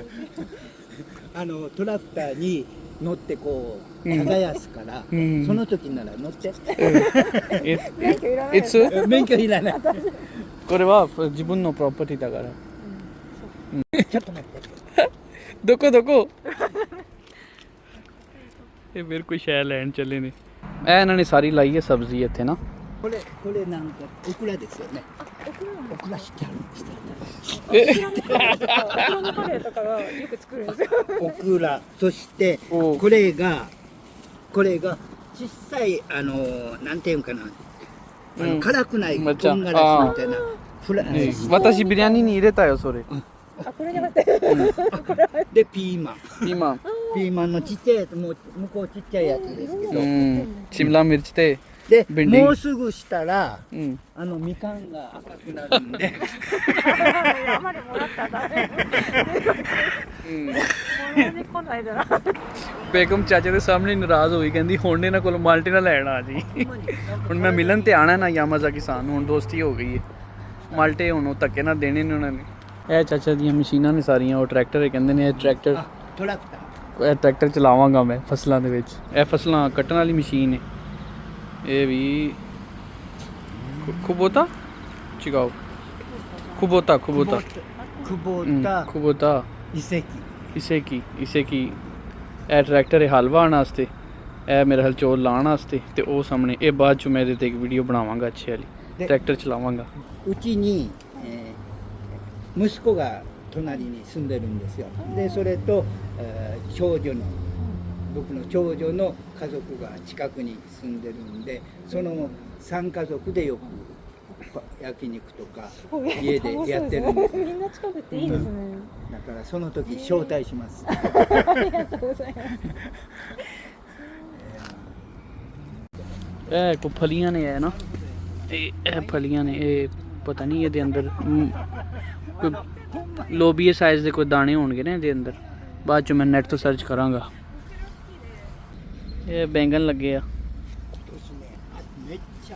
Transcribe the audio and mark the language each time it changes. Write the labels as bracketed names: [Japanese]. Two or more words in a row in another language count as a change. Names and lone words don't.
[Japanese] トラクターに乗ってこう耕すから、うんその時なら乗って。いつ免許いらない。これは自分のプロパティだからちょっと待って。どこどこ [Punjabi] ਇਹ ਮੇਰੇ ਕੋਈ ਸ਼ੈ ਲੈਣ ਚੱਲੇ ਨੇ ਇਹ ਇਹਨਾਂ ਨੇ ਸਾਰੀ ਲਾਈ ਹੈ ਸਬਜ਼ੀ ਇੱਥੇ ਨਾ [Japanese] これなんかオクラですよね。オクラ知ってある。オクラのカレーとかはよく作るんですよオクラ、そしておこれが小さいなんていうんかな、うん辛くないめっちゃ唐辛子みたいなフラ私ビリヤニに入れたよそれあ、これじゃなくてでピーマン。今ピーマンのちっちゃいやつ、もう向こうちっちゃいやつですけど、シムラミルチてでビンディングもうすぐしたらうんみかんが赤くなるんであまりもらったらダメもらいに来ないでな [Punjabi] ਬੇਗਮ ਚਾਚੇ ਦੇ ਸਾਹਮਣੇ ਨਾਰਾਜ਼ ਹੋਈ ਕਹਿੰਦੀ ਹੁਣ ਇਹਨਾਂ ਕੋਲ ਮਾਲਟੇ ਨਾ ਲੈਣ ਆ ਜੀ ਹੁਣ ਮੈਂ ਮਿਲਣ ਤੇ ਆਣਾ ਨਾ ਯਾਮਾਜ਼ਾਕੀ ਕਿਸਾਨ ਹੁਣ ਦੋਸਤੀ ਹੋ ਗਈ ਹੈ ਮਾਲਟੇ ਹੁਣ ਉਹ ਧੱਕੇ ਨਾਲ ਦੇਣੇ ਨੇ ਉਹਨਾਂ ਨੇ ਇਹ ਚਾਚਾ ਦੀਆਂ ਮਸ਼ੀਨਾਂ ਨੇ ਸਾਰੀਆਂ ਉਹ ਟਰੈਕਟਰ ਕਹਿੰਦੇ ਨੇ ਇਹ ਟਰੈਕਟਰ [Japanese] トラクター [Punjabi] ਇਹ ਟਰੈਕਟਰ ਚਲਾਵਾਂਗਾ ਮੈਂ ਫਸਲਾਂ ਦੇ ਵਿੱਚ ਇਹ ਫਸਲਾਂ ਕੱਟਣ ਵਾਲੀ ਮਸ਼ੀਨ ਹੈ ਇਹ ਵੀ ਖੁਬੋਤਾ ਚਿਗਾਓ ਖੁਬੋਤਾ ਖੁਬੋਤਾ [Japanese] 久保田 [Punjabi] ਖੁਬੋਤਾ [Japanese] 遺跡 [Punjabi] ਇਸੇ ਕੀ ਇਹ ਟਰੈਕਟਰ ਹੈ ਹਲ ਵਾਹਣ ਵਾਸਤੇ ਇਹ ਮੇਰੇ ਹਲ ਚੋਲ ਲਾਉਣ ਵਾਸਤੇ ਤੇ ਉਹ ਸਾਹਮਣੇ ਇਹ ਬਾਅਦ ਚ ਮੈਂ ਇਹਦੇ ਤੇ ਇੱਕ ਵੀਡੀਓ ਬਣਾਵਾਂਗਾ ਅੱਛੀ ਵਾਲੀ ਟਰੈਕਟਰ ਚਲਾਵਾਂਗਾ [Japanese] うちに、息子が隣に住んでるんですよ。でそれと、長女の僕の長女の家族が近くに住んでるんで、その3家族でよく焼肉とか家でやってるんですよ。みんな近くていいですねだからその時招待します。ありがとうございます [Punjabi] ਇਹ ਕੋ ਫਲੀਆਂ ਨੇ ਹੈ ਨਾ ਇਹ ਫਲੀਆਂ ਨੇ ਇਹ ਪਤਾ ਨਹੀਂ ਇਹਦੇ ਅੰਦਰ ਕੋਈ ਲੋਬੀਏ ਸਾਈਜ਼ ਦੇ ਕੋਈ ਦਾਣੇ ਹੋਣਗੇ ਨਾ ਇਹਦੇ ਅੰਦਰ ਬਾਅਦ ਚ ਮੈਂ ਨੈਟ ਤੋਂ ਸਰਚ ਕਰਾਂਗਾ ਇਹ ਬੈਂਗਣ ਲੱਗੇ ਆ